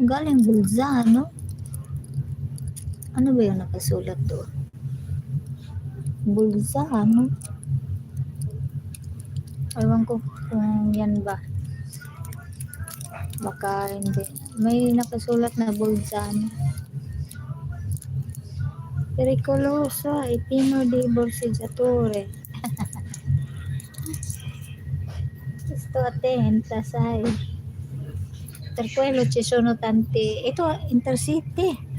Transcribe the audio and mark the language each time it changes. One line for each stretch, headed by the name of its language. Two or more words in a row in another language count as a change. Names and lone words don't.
Filipino: Galing Bolzano. Ano ba yung nakasulat doon? Bolzano. Ewan ko kung yan ba. Baka hindi. May nakasulat na Bolzano.
Italian: Pericoloso e pieno di borseggiatori. Sto attenta, sai. Per quello ci sono tanti.
Filipino: Ito, Intercity.